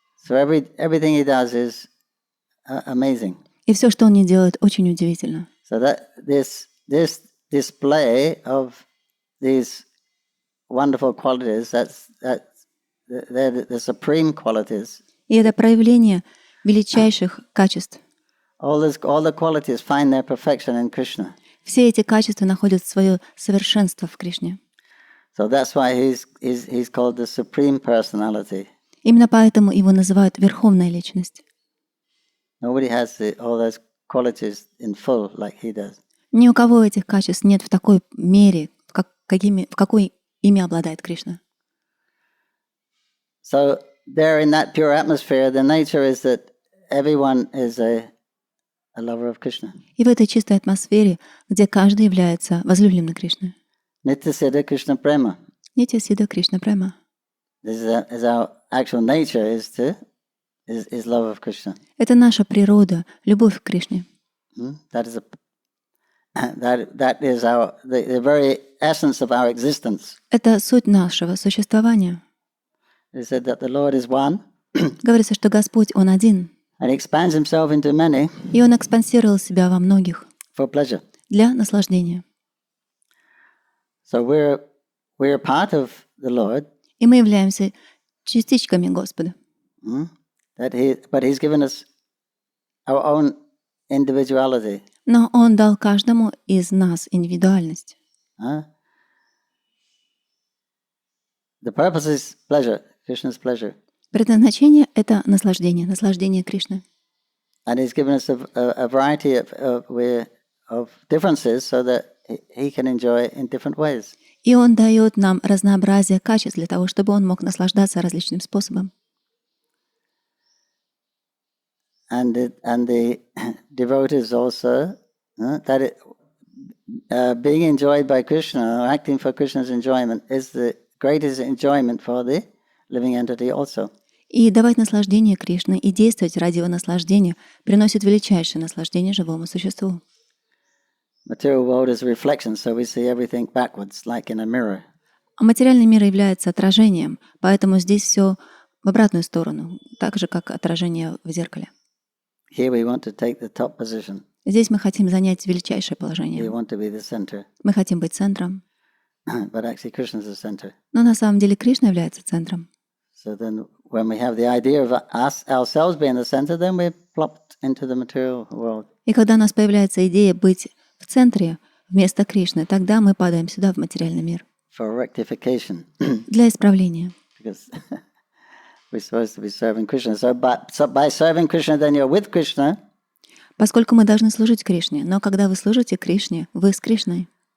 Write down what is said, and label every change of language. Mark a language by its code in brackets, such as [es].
[en] So everything he does is amazing. [ru] И все, что он не делает, очень удивительно. [en] So that this display of these wonderful qualities, they're the supreme qualities. [ru] И это проявление величайших качеств. [en] All the qualities find their perfection in Krishna. [ru] Все эти качества находят свое совершенство в Кришне. [en] So that's why he's called the supreme personality. [ru] Именно поэтому его называют Верховная Личность. [en] Nobody has all those qualities in full like he does. [ru] Ни у кого этих качеств нет в такой мере, в какой ими обладает Кришна. [en] So there in that pure atmosphere, the nature is that everyone is a lover of Krishna. [ru] И в этой чистой атмосфере, где каждый является возлюбленным Кришны. [sa] Nityasiddha Krishna Prema. Нитья Сидха Кришна Према. [en] This is our actual nature is love of Krishna. [ru] Это наша природа, любовь к Кришне. [en] That is the very essence of our existence. [ru] Это суть нашего существования. [en] It said that the Lord is one, [ru] Говорится, что Господь, Он один, [en] and he expands himself into many [ru] и Он экспансировал себя во многих [en] for pleasure. [ru] для наслаждения. [en] So we're part of the Lord. [ru] И мы являемся частичками Господа. [en] But he's given us our own individuality. [ru] Но Он дал каждому из нас индивидуальность. [en] The purpose is pleasure, Krishna's pleasure. [ru] Предназначение — это наслаждение Кришны. [en] And he's given us a variety of differences so that he can enjoy in different ways. [ru] И Он дает нам разнообразие качеств для того, чтобы Он мог наслаждаться различным способом. [en] And the devotees also, being enjoyed by Krishna, or acting for Krishna's enjoyment, is the greatest enjoyment for the living entity also. [ru] И давать наслаждение Кришне и действовать ради Его наслаждения приносит величайшее наслаждение живому существу. [en] Material world is a reflection, so we see everything backwards, like in a mirror. [ru] А материальный мир является отражением, поэтому здесь все в обратную сторону, так же, как отражение в зеркале. [en] Here we want to take the top position. [ru] Здесь мы хотим занять величайшее [en] We [ru] положение. [en] want to be the center. [ru] Мы хотим быть центром. [en] But actually Krishna is the center. [ru] Но на самом деле Кришна является центром. [en] So then when we have the idea of us ourselves being the center, then we're plopped into the material world. [ru] И когда у нас появляется идея быть в центре вместо Кришны, тогда мы падаем сюда, в материальный мир. [en] For rectification. [ru] Для исправления. [en] Because we're supposed to be serving Krishna. So by serving Krishna, then you're with Krishna. [ru] Поскольку мы должны служить Кришне, но когда вы служите Кришне, вы с Кришной.